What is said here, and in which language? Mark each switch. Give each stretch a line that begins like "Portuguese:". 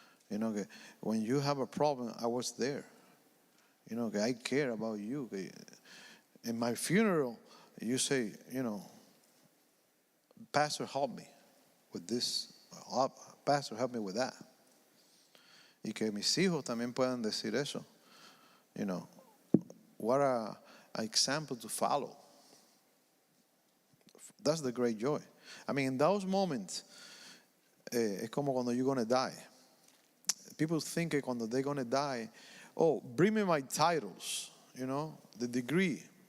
English: You know, when you have a problem, I was there. You know, I care about you. In my funeral, you say, you know, Pastor, help me with this. Pastor, help me with that.
Spanish: Y que mis hijos también puedan decir eso.
English: You know, what a example to follow. That's the great joy. I mean, in those moments,
Spanish: es como cuando
English: you're going to die. People think that
Spanish: cuando
English: they're going to die, oh, bring me my titles, you know, the degree.